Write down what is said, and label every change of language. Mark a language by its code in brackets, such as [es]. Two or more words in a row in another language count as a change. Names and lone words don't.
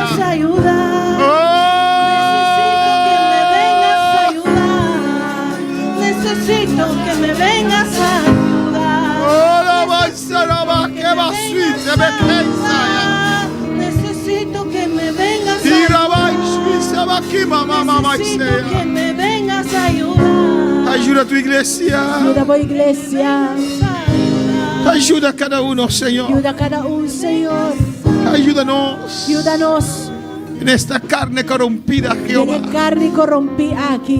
[es] Vengas a ayudar. Necesito que me vengas a ayudar. Ora baisaraba que basuise bekeisaya. Necesito que me vengas a Irabaisuise bakima mama Necesito que maisea. me vengas a ayudar. Ayuda a tu iglesia. Ayuda a iglesia. Ayuda a cada uno, Señor. Ayuda a cada uno, Señor. Ayúdanos Ayúdanos. en esta carne corrompida, Jehová. Tiene carne corrompida aquí.